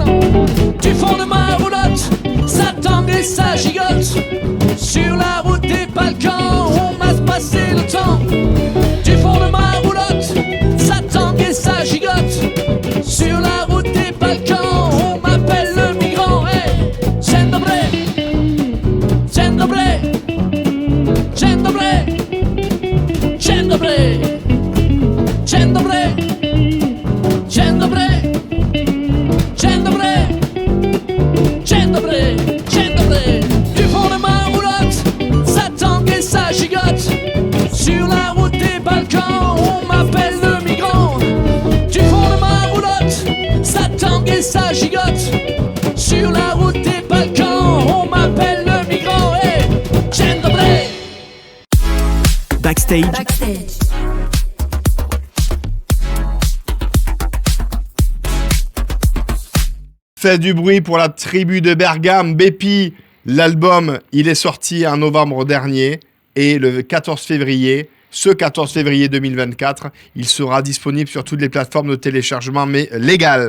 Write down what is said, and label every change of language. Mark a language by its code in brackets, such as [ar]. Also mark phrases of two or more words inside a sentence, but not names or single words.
[fr] Du fond de ma roulotte, ça tangue et ça gigote. Sur la route des Balkans, on m'a passé le temps. Du fond de ma roulotte, ça tangue et ça gigote. Sur la route des Balkans, on m'appelle le migrant. [pl] Hey, Dzień dobry. Dzień dobry. Dzień dobry. Dzień dobry. Dzień dobry. Dzień dobry. Dzień dobry. Dzień dobry. Dzień dobry. [fr] Du fond de ma roulotte, ça tangue et ça gigote. Sur la route des Balkans, on m'appelle le migrant. Du fond de ma roulotte, ça tangue et ça gigote. Sur la route des Balkans, on m'appelle le migrant. [pl] Hey, Dzień dobry. [fr] Backstage. Faites du bruit pour la tribu de Bergame. Bépi, l'album, il est sorti en novembre dernier et le 14 février, ce 14 février 2024, il sera disponible sur toutes les plateformes de téléchargement, mais légales.